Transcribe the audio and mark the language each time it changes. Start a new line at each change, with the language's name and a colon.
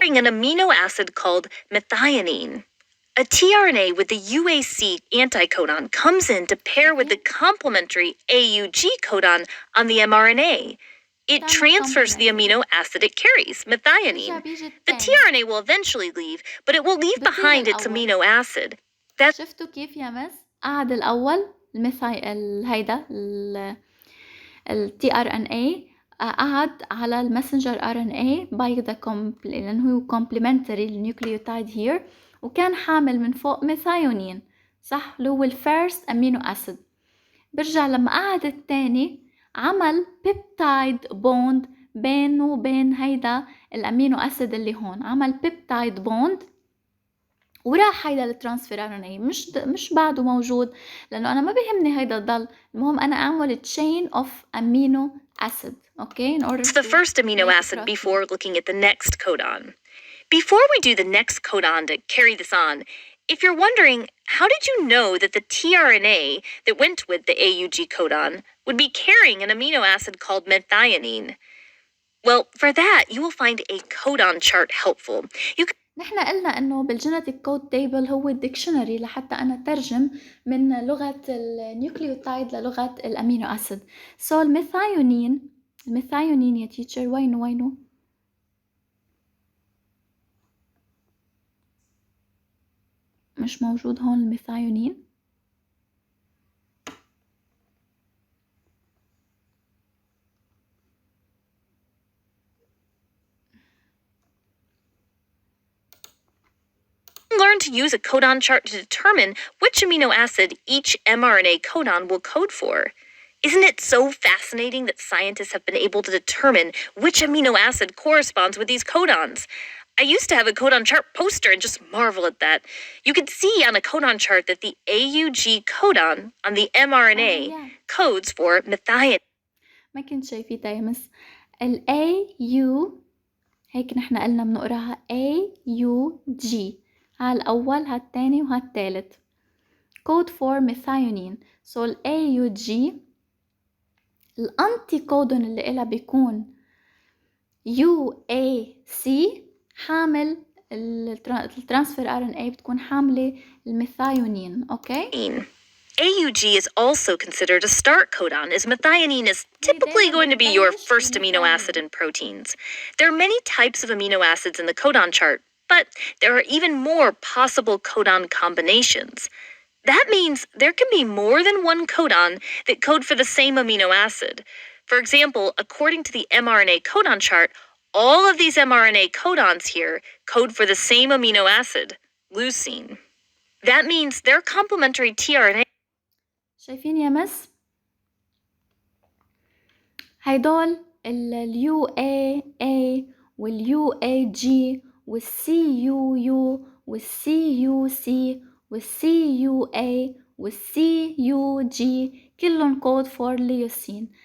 English: An amino acid called methionine. A tRNA with the UAC anticodon comes in to pair with the complementary AUG codon on the mRNA. It transfers the amino acid it carries, methionine. The tRNA will eventually leave, but it will leave behind its amino acid.
Arabic: شفتوا كيف يا مس؟ قعد الأول هيدا التي ار ان اي قعد على المسنجر ار ان اي باي ذا لأنه هو كومبلمنتري للنيوكليوتايد هير، وكان حامل من فوق ميثايونين صح اللي هو الفيرست امينو اسيد. برجع لما قعد الثاني عمل بيبتايد بوند بينه وبين هيدا الامينو اسيد اللي هون، عمل بيبتايد بوند وراح هيدا الترانسفير ار ان اي مش بعده موجود لانه انا ما بيهمني هيدا الضل، المهم انا اعمل
English: chain of amino acid. Okay, in order it's the first amino acid before looking at the next codon. Before we do the next codon to carry this on, if you're wondering, how did you know that the tRNA that went with the AUG codon would be carrying an amino acid called methionine? Well, for that, you will find a codon chart helpful.
Arabic: نحن قلنا انه بالجينيتيك كود تيبل هو الديكشنري لحتى انا ترجم من لغة النيوكليوتايد للغة الامينو اسيد. سو الميثايونين يا تيتشر وينه مش موجود هون الميثايونين.
English: Learn to use a codon chart to determine which amino acid each mRNA codon will code for. Isn't it so fascinating that scientists have been able to determine which amino acid corresponds with these codons? I used to have a codon chart poster and just marvel at that. You could see on a codon chart that the AUG codon on the mRNA codes for methionine.
Arabic: ما كنت شايفيتها يا مس. ال AU هيك نحن قلنا بنقراها AUG، هالأول هالتاني وهالتالت
English: code for methionine.
Arabic: so ال AUG الأنتي كودون اللي إلها بيكون UAC حامل الترانسفير RNA بتكون حاملة الميثايونين. okay?
English: AUG is also considered a start codon, as methionine is typically going to be your first amino acid in proteins. There are many types of amino acids in the codon chart, but there are even more possible codon combinations. That means there can be more than one codon that code for the same amino acid. For example, according to the mRNA codon chart, all of these mRNA codons here code for the same amino acid, leucine. That means their complementary tRNA.
Arabic: شايفين يا مس؟ هيدول ال UAA وال UAG وال CUU وال CUC وال CUA وال CUG كلهم
English: code for leucine.